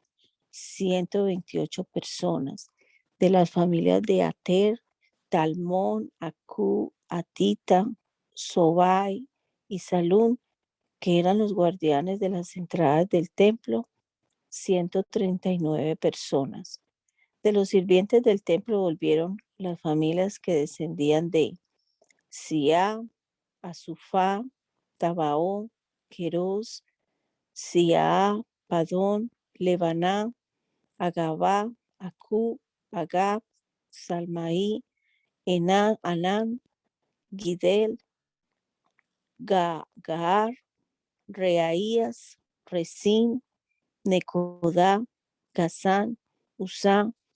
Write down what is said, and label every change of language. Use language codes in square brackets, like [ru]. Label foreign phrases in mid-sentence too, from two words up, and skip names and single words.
[es] 128 personas; de las familias de Ater, Talmón, Acú, Atita, Sobai y Salún, que eran los guardianes de las entradas del templo, 139 personas. De los sirvientes del templo volvieron las familias que descendían de Sia, Asufá, Tabaón, Queros, Sia, Padón, Lebaná, Agabá, Acú, Agab, Salmaí, Enán, Anán, Gidel, Gaar, Reaías, Resín, Necodá, Gazán, Usá,